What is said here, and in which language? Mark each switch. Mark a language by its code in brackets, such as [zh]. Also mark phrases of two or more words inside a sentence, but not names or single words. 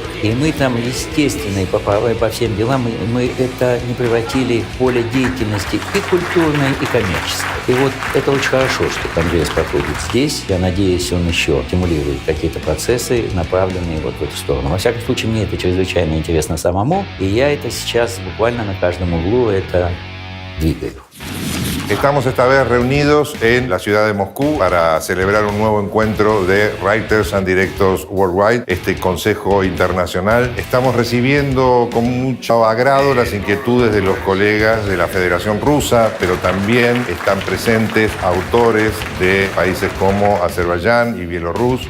[ru] И мы там, естественно, и по всем делам, мы это не превратили в поле деятельности и культурной, и коммерческой. И вот это очень хорошо, что Конгресс проходит здесь. Я надеюсь, он еще стимулирует какие-то процессы, направленные вот в эту сторону. Во всяком случае, мне это чрезвычайно интересно самому. [es] Y ya [ru] это сейчас буквально на каждом углу это двигаю. [es] Estamos esta vez reunidos en la ciudad de Moscú para celebrar un nuevo encuentro de Writers and Directors Worldwide, este consejo internacional. Estamos recibiendo con mucho agrado las inquietudes de los colegas de la Federación Rusa, pero también están presentes autores de países como Azerbaiyán y Bielorrusia.